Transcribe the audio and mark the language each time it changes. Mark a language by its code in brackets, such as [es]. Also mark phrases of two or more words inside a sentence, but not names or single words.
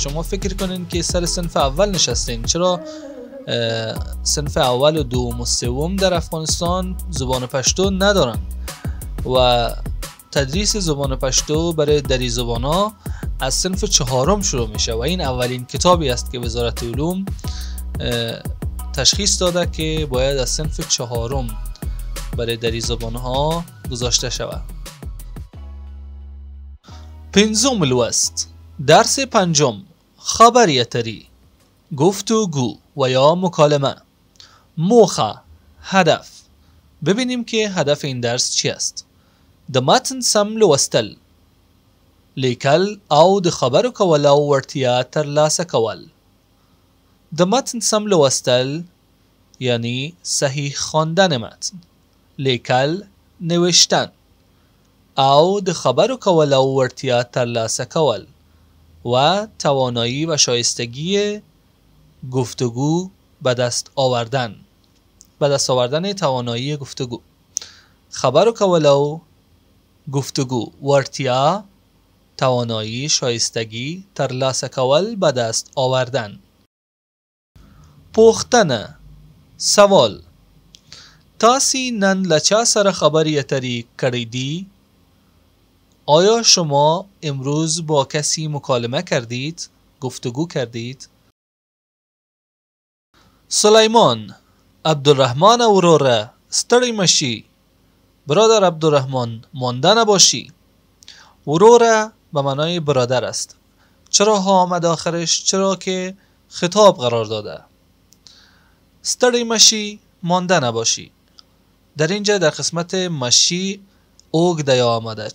[fa] شما فکر کنین که سر صنف اول نشستین. چرا صنف اول و دوم و سوم در افغانستان زبان پشتو ندارن و تدریس زبان پشتو برای دری زبانا از صنف چهارم شروع میشه و این اولین کتابی است که وزارت علوم تشخیص داده که باید از صنف چهارم برای دری زبانها گذاشته شود. [ps] پنځم لوست. [fa] درس پنجم، [ps] خبری اتری، [fa] گفتگو و یا مکالمه. [ps] موخه، هدف. [fa] ببینیم که هدف این درس چی است. [ps] د متن سم لوستل، لیکل او د خبرو کولو وړتیا ترلاسه کول. د متن سم لوستل [fa] یعنی صحیح خواندن متن، [ps] لیکل نوشتن او د خبرو کولو وړتیا ترلاسه کول [fa] و توانایی و شایستگی گفتگو به دست آوردن. به دست آوردن توانایی گفتگو. [ps] خبرو کولو [fa] گفتگو، وړتیا توانایی شایستگی [ps] ترلاسه کول [fa] به دست آوردن. [ps] پوښتنه، سوال. تاسی نن له چا سره خبرې اترې کړې دي؟ [fa] آیا شما امروز با کسی مکالمه کردید؟ گفتگو کردید؟ [ps] سلیمان، عبدالرحمن وروره، ستړی مشی. [fa] برادر عبدالرحمن، مانده نباشی. وروره به معنای برادر است. چرا ها آمد آخرش؟ چرا که خطاب قرار داده. [ps] ستړی مشی، [fa] مانده نباشی. در اینجا در قسمت مشی اوگده یا آمده.